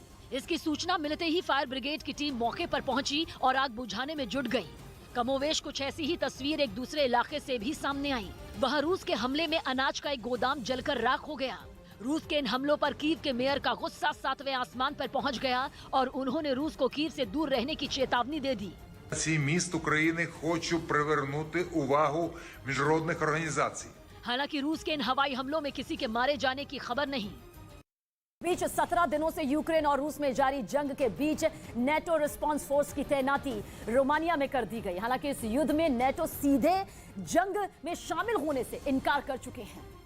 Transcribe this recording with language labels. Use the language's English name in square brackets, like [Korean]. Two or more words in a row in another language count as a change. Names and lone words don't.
[Hindi] इसकी सूचना मिलते ही फायर ब्रिगेड की टीम मौके पर पहुंची और आग बुझाने में जुट गई। कमोवेश कुछ ऐसी ही तस्वीर एक दूसरे इलाके से भी सामने आई। वहां रूस के हमले में अनाज का एक गोदाम जलकर राख हो गया। रूस के इन हमलों पर कीव के मेयर का गुस्सा 7वें आसमान पर पहुंच गया और उन्होंने रूस को कीव से दूर रहने की चेतावनी दे दी। [Ukrainian] Цей міст України хочу привернути увагу міжнародних організацій. [Hindi] हालांकि रूस के इन हवाई हमलों में किसी के मारे जाने की खबर नहीं। बीच 17 दिनों से यूक्रेन और रूस में जारी जंग के बीच नेटो रिस्पांस फोर्स की तैनाती रोमानिया में कर दी गई। हालांकि इस युद्ध में नेटो सीधे जंग में शामिल होने से इनकार कर चुके हैं,